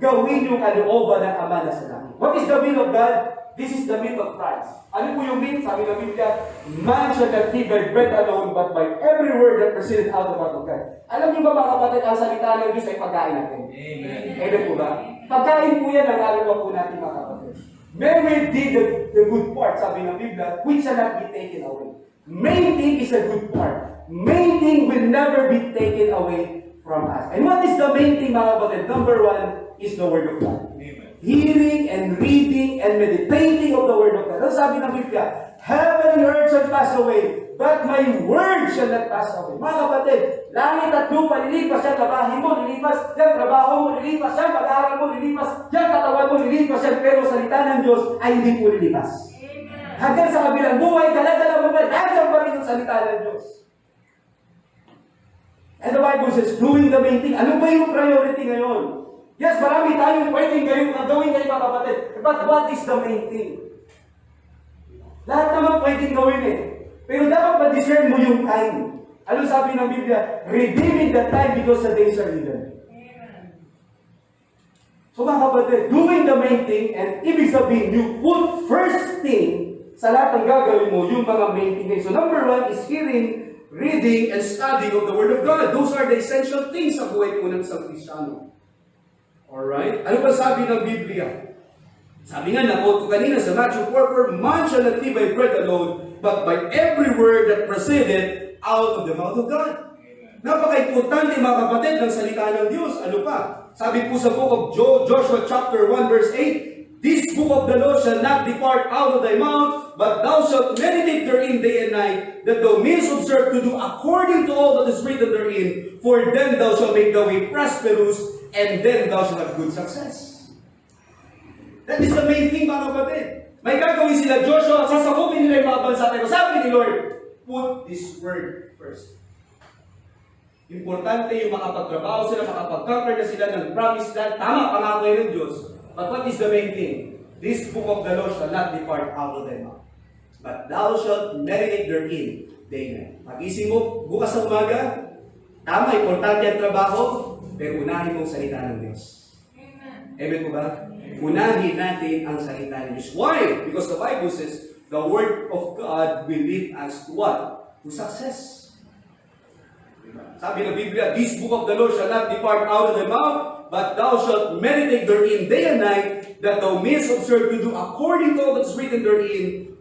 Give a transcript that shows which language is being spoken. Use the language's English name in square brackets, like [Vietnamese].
[Filipino] Gawin yung kalooban ng Ama na sa langit. [English] What is the will of God? This is the will of Christ. [Filipino] Ano po yung will? Sabi ng Biblia, [English] man shall not live by bread alone, but by every word that proceeded out of the mouth of God. [Filipino] Alam niyo ba, mga kapatid, ang salita ng Diyos ay pagkain natin? Amen. Amen po ba? Pagkain po yan ang alalawa po natin, mga kapatid. [English] Mary did the good part, [Filipino] sabi ng Biblia, [English] which shall not be taken away. Main thing is a good part. Main thing will never be taken away from us. And what is the main thing, [Filipino] mga kapatid? [English] Number one is the Word of God. Amen. Hearing and reading and meditating of the Word of God. [Filipino] Ano sabi ng Biblia? [English] Heaven and earth shall pass away, but my Word shall not pass away. [Filipino] Mga kapatid, langit at lupa, lilipas yan, labahin mo, lilipas yan, trabaho mo, lilipas yan, pag-aaral mo, lilipas yan, katawan mo, lilipas yan, pero salita ng Diyos ay hindi po lilipas. Hanggang sa kabilang buhay, dala-dala mo ba, nandiyan pa rin yung salita ng Diyos. [English] And the Bible says, doing the main thing. [Filipino] Ano ba yung priority ngayon? Yes, marami tayong pwedeng gawin kayo, mga kapatid. [English] But what is the main thing? [Filipino] Lahat naman pwedeng gawin eh. Pero dapat ma-discern mo yung time. Ano sabi ng Biblia? [English] Redeeming the time because the days are evil. [Filipino] So mga kapatid, [English] doing the main thing, and [Filipino] ibig sabihin, [English] you put first thing [Filipino] sa lahat ng gagawin mo, yung mga main thing. [English] So number one is hearing, reading, and studying of the Word of God. Those are the essential things [Filipino] sa buhay po ng isang Kristiyano. Alright? Ano ba sabi ng Biblia? Sabi nga, na-quote ko kanina sa [English] Matthew 4:4, man shall not live by bread alone, but by every word that proceeded out of the mouth of God. [Filipino] Napaka-importante, mga kapatid, ng salita ng Diyos. Ano pa? Sabi po sa [English] book of Joshua chapter 1 verse 8, this book of the law shall not depart out of thy mouth, but thou shalt meditate therein day and night, that thou mayest observe to do according to all that is written therein, for then thou shalt make the way prosperous, and then thou shalt have good success. That is the main thing, [Filipino] mga kapatid. May gagawin sila Joshua, sasakupin nila yung mga bansa, pero sabi ni Lord, [English] put this word first. [Filipino] Importante yung makapagtrabaho sila, makapag-conquer na sila ng promised land. Tama, pangako yun ng Diyos. [English] But what is the main thing? This book of the law shall not depart out of thy mouth, but thou shalt meditate therein day and night. [Filipino] Pag-ising mo, bukas sa umaga, tama, importante ang trabaho, pero unahin mong salita ng Diyos. Amen po ba? Unahin natin ang salita ng Diyos. [English] Why? Because the Bible says, the Word of God will lead us to what? To success. Sabi ng Biblia, this book of the law shall not depart out of thy mouth, but thou shalt meditate therein day and night, that thou mayest observe to do according to all that is written therein,